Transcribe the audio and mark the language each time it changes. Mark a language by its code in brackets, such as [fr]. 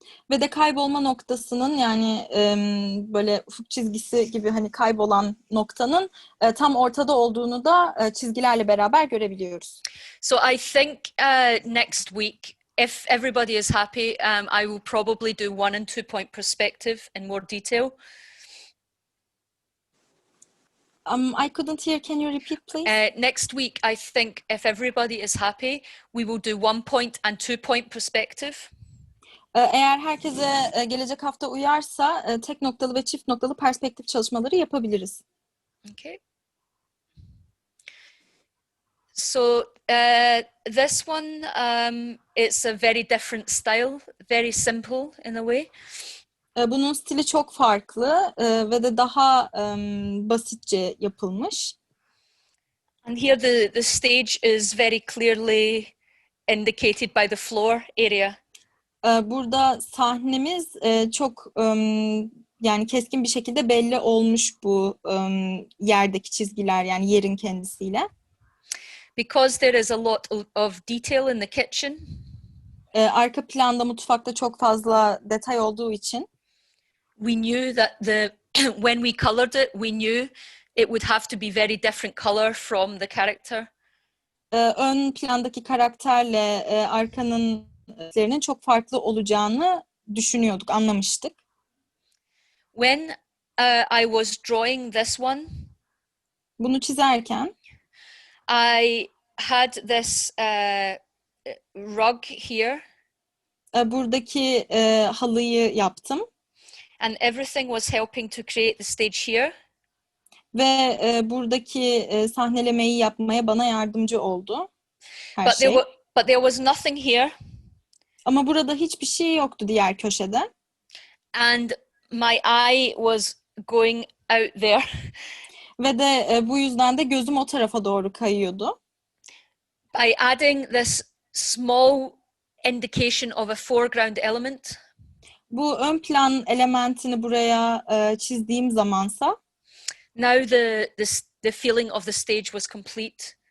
[tr] Ve de kaybolma noktasının yani böyle ufuk çizgisi gibi hani kaybolan noktanın tam ortada olduğunu da çizgilerle beraber görebiliyoruz. [en] So I think next week, if everybody is happy, I will probably do 1- and 2-point perspective in more detail. I couldn't hear. Can you repeat, please? Next week, I think if everybody is happy, we will do 1-point and 2-point perspective. [tr] Eğer herkese gelecek hafta uyarsa tek noktalı ve çift noktalı perspektif çalışmaları yapabiliriz. [en] Okay. So this one, it's a very different style, very simple in a way. [tr] Bunun stili çok farklı ve de daha basitçe yapılmış. [en] And here the stage is very clearly indicated by the floor area. [tr] Burada sahnemiz çok yani keskin bir şekilde belli olmuş bu yerdeki çizgiler yani yerin kendisiyle. [en] Because there is a lot of detail in the kitchen. [tr] Arka planda mutfakta çok fazla detay olduğu için. [en] We knew that when we colored it, we knew it would have to be very different color from the character. [tr] Ön plandaki karakterle arkanın renklerinin çok farklı olacağını düşünüyorduk, anlamıştık. [en] When I was drawing this one, [tr] bunu çizerken [en] I had this rug here. [tr] Buradaki halıyı yaptım. [en] And everything was helping to create the stage here. [tr] Ve buradaki sahnelemeyi yapmaya bana yardımcı oldu. Her şey. [en] But there was nothing here. [tr] Ama burada hiçbir şey yoktu diğer köşede. [en] And my eye was going out there. [tr] Ve de bu yüzden de gözüm o tarafa doğru kayıyordu. [en] By adding this small indication of a foreground element. [tr] Bu ön plan elementini buraya çizdiğim zamansa [en] now the feeling of the stage was complete.